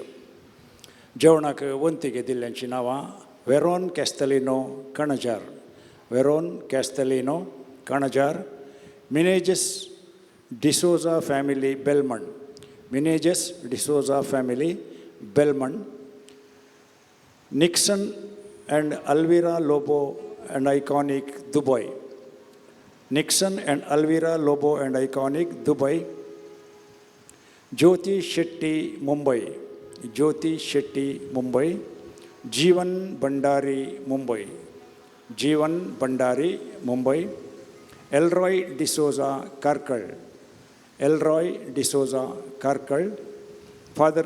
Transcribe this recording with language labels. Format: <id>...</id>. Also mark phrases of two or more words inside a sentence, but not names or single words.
<kok>जेवणाक वंतिके दिल्ल्यांची नांवां वेरोन कॅस्तेलिनो कणजार, वेरोन कॅस्तेलिनो कणजार, मिनेजस डिसोजा फॅमिली बेलमंड, मिनेजस डिसोजा फॅमिली बेलमंड, निक्सन अँड अल्विरा लोबो अँड आयकॉनिक दुबय, Nixon and Alvira Lobo and Iconic Dubai, Jyoti Shetty Mumbai, Jyoti Shetty Mumbai, Jeevan Bhandari Mumbai, Jeevan Bhandari Mumbai, Elroy D'Souza Karkal, Elroy D'Souza Karkal, Father</kok>